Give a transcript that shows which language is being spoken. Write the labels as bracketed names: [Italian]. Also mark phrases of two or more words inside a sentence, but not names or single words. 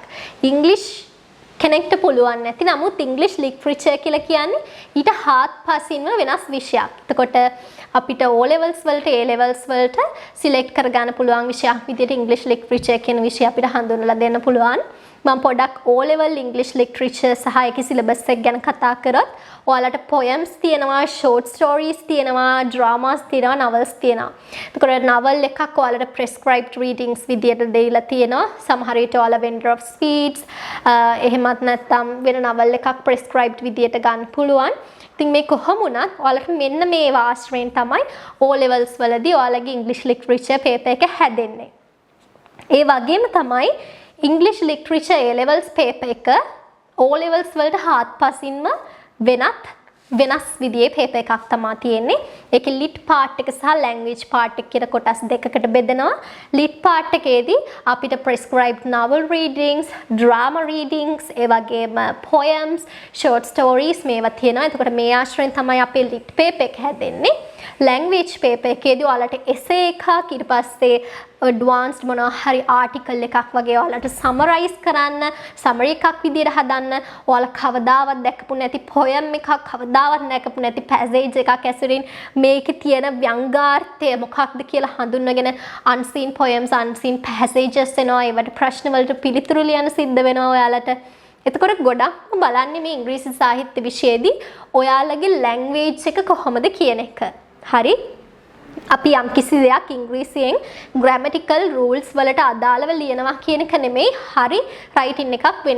[Sinhala] ඉංග්ලිෂ් කෙනෙක්ට පුළුවන් නැති නමුත් [English] English literature [Sinhala] කියලා කියන්නේ ඊට හාත්පසින්ම වෙනස් විෂයක්. එතකොට අපිට O levels වලට A levels වලට සිලෙක්ට් කරගන්න පුළුවන් විෂයක් විදිහට [English] English literature [Sinhala] කියන විෂය අපිට හඳුන්වලා දෙන්න පුළුවන්. මම පොඩක් O level [English] English literature [Sinhala] සහ ඒකේ සිලබස් එක ගැන කතා කරොත් ඔයාලට poems තියෙනවා, [English] short stories [Sinhala] තියෙනවා, dramas තියෙනවා, novels තියෙනවා. එතකොට novel එකක් ඔයාලට [English] prescribed readings [Sinhala] විදියට දෙයිලා තියෙනවා. සමහර විට ඔයාලා vendor of speeds එහෙමත් නැත්නම් වෙන novel එකක් prescribed විදියට ගන්න පුළුවන්. ඉතින් මේ කොහොම වුණත් ඔයාලට මෙන්න මේ ආශ්‍රයෙන් තමයි O levels වලදී ඔයාලගේ [English] English literature [Sinhala] paper එක හැදෙන්නේ. ඒ වගේම තමයි [English] English literature A levels paper [Sinhala] එක O levels වලට හාත්පසින්ම වෙනස් විදිහේ paper එකක් තමයි තියෙන්නේ. ඒකේ [English] lit part [Sinhala] එක සහ [English] language part [Sinhala] එක කියලා කොටස් දෙකකට බෙදෙනවා. [English] lit part [Sinhala] එකේදී අපිට [English] prescribed novel readings, drama readings, [Sinhala] ඒ වගේම [English] poems, short stories [Sinhala] මේවා තියෙනවා. එතකොට මේ ආශ්‍රයෙන් තමයි අපේ [English] lit paper [Sinhala] එක හැදෙන්නේ. [English] language paper [Sinhala] එකේදී ඔයාලට essay එකක් ඊට පස්සේ advanced මොනවා හරි article එකක් වගේ ඔයාලට summarize කරන්න summary එකක් විදිහට හදන්න ඔයාලා කවදාවත් දැකපු නැති poem එකක් කවදාවත් දැකපු නැති passage එකක් ඇසුරින් මේකේ තියෙන ව්‍යංගාර්ථය මොකක්ද කියලා හඳුන්වගෙන [English] unseen poems unseen passages [Sinhala] එනවා ඒවට ප්‍රශ්න වලට පිළිතුරු ලියන්න සිද්ධ වෙනවා ඔයාලට. එතකොට ගොඩක්ම බලන්නේ මේ ඉංග්‍රීසි සාහිත්‍ය විෂයේදී ඔයාලගේ language එක කොහොමද කියන එක. හරි? අපි යම් කිසි දෙයක් ඉංග්‍රීසියෙන් [English] grammatical rules [Sinhala] වලට අදාළව ලියනවා කියන එක නෙමෙයි හරි writing එකක් වෙන්නේ.